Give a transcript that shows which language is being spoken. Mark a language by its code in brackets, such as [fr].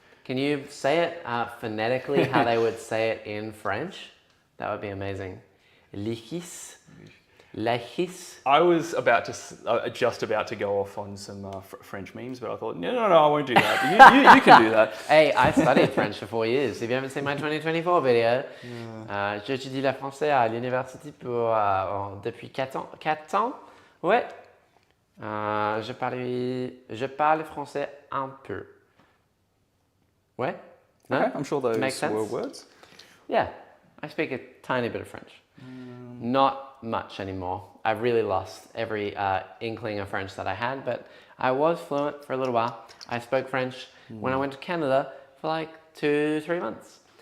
[en] Can you say it phonetically how they would say it in French? That would be amazing. Lichis. Lachis. I was just about to go off on some French memes, but I thought, no, I won't do that. You can do that. Hey, I studied French for 4 years. If you haven't seen my 2024 video, [fr] j'étudie le français à l'université depuis 4 ans. Ouais. Je parle français un peu. Ouais? No? [en] Okay, I'm sure those Makes sense? were words. Yeah, I speak a tiny bit of French. Not much anymore. I've really lost every inkling of French that I had, but I was fluent for a little while. I spoke French when I went to Canada for like 2-3 months.